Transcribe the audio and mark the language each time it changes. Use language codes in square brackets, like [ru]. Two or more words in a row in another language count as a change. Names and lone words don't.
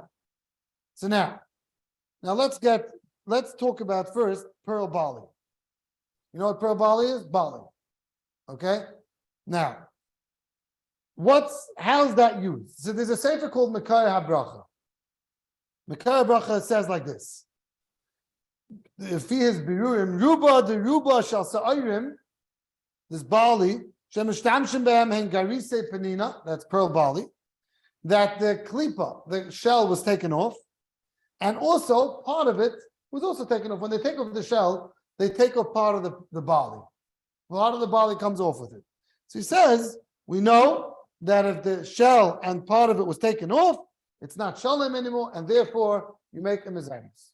[en] So now let's talk about first pearl barley. You know what pearl barley is? Barley. Okay? Now, how's that used? So there's a sefer called HaRav. HaRav says like this. If he has birurim, [he] רובא דרובא של שעורים, [en] this barley, [he] שמשתמשים בהם הן גריסי פנינה, [en] that's pearl barley, that the klipa, the shell was taken off, and also part of it was also taken off. When they take off the shell, they take off part of the barley. Part of the barley comes off with it. So he says, we know that if the shell and part of it was taken off, it's not shalom anymore, and therefore you make a mezainis.